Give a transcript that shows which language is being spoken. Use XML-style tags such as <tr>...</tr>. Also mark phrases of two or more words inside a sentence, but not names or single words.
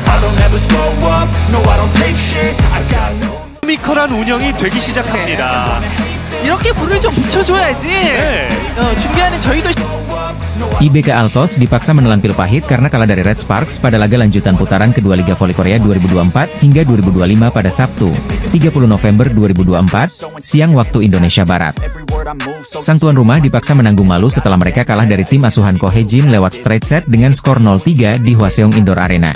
<en>I'll never slow up, no I don't take shit, I got no.</en> <ko>코미컬한 운영이 되기 시작합니다. 이렇게 불을 좀 붙여줘야지. 준비하는 저희도.</ko> <id>IBK Altos dipaksa menelan pil pahit karena kalah dari Red Sparks pada laga lanjutan putaran kedua Liga Voli Korea 2024 hingga 2025 pada Sabtu, 30 November 2024, siang waktu Indonesia Barat. Sang tuan rumah dipaksa menanggung malu setelah mereka kalah dari tim asuhan Ko Hye-jin lewat</id> <en>straight set</en> <id>dengan skor 0-3 di Hwaseong Indoor Arena.</id>